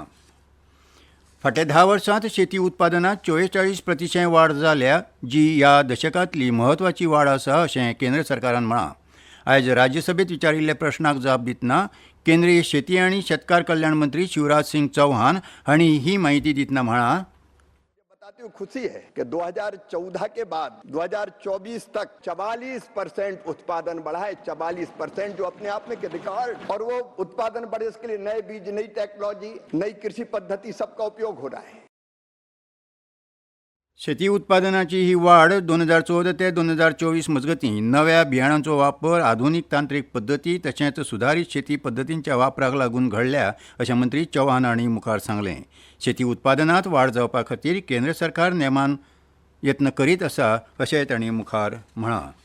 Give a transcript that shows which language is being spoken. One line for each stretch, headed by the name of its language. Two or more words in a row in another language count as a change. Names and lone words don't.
Konkani: फाटल्या 10 वर्सांत शेती उत्पादनात 44% वाड जाल्या, जी ह्या दशकांतली म्हत्वाची वाड आसा अशें केंद्र सरकारान म्हळां. आयज राज्यसभेत विचारिल्ल्या प्रश्नाक जाप दितना केंद्रीय शेती आनी शेतकार कल्याण मंत्री शिवराज सिंग चौहान हांणी ही माहिती दितना म्हळां,
Hindi: बताते हुए खुशी है कि 2014 के बाद 2024 तक 44% उत्पादन बढ़ा है. 44% जो अपने आप में एक रिकॉर्ड, और वो उत्पादन बढ़े इसके लिए नए बीज, नई टेक्नोलॉजी, नई कृषि पद्धति सबका उपयोग हो रहा है.
Konkani: शेती उत्पादनाची ही वाड 2014 ते 2024 मजगतीं नव्या बियाणांचो वापर, आधुनीक तांत्रीक पद्दती तशेंच सुधारीत शेती पद्दतींच्या वापराक लागून घडल्या अशें मंत्री चौहान हांणी मुखार सांगलें. शेती उत्पादनात वाड जावपा खातीर केंद्र सरकार नेमान यत्न करीत आसा अशें तांणी मुखार म्हळां.